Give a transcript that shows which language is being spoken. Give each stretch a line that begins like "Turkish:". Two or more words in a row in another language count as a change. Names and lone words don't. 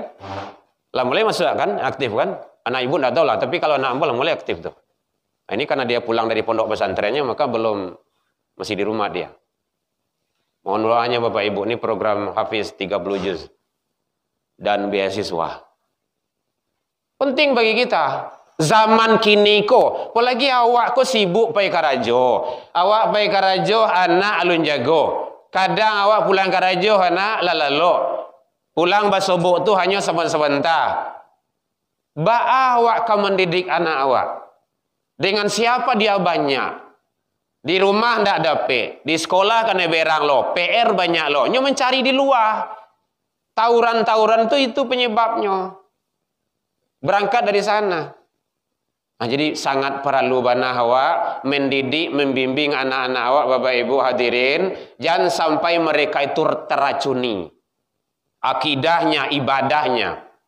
Indonesian: Lah mulai masuk kan, aktif kan. Anak ibu tidak tahu lah, tapi kalau anak ambo lah mulai aktif tuh. Nah, ini karena dia pulang dari pondok pesantrennya, maka belum, masih di rumah dia. Mohon doanya Bapak Ibu, ini program Hafiz 30 juz. Dan beasiswa. Penting bagi kita.
Minangkabau: Zaman kini ko, apalagi awak ko sibuk pai karajo. Awak pai karajo, anak alun jago. Kadang awak pulang karajo, anak lalalo. Pulang basobok tu hanya sebentar. Ba'a awak kau mendidik anak awak.
Indonesian: Dengan siapa dia banyak. Di rumah ndak dapet.
Minangkabau: Di sekolah kan berang lo.
Indonesian: PR banyak lo. Nyo mencari di luar. Tauran-tauran itu penyebabnya. Berangkat dari sana. Nah, jadi sangat perlu bana awak mendidik, membimbing anak-anak awak, Bapak Ibu hadirin, jangan sampai mereka itu teracuni akidahnya, ibadahnya.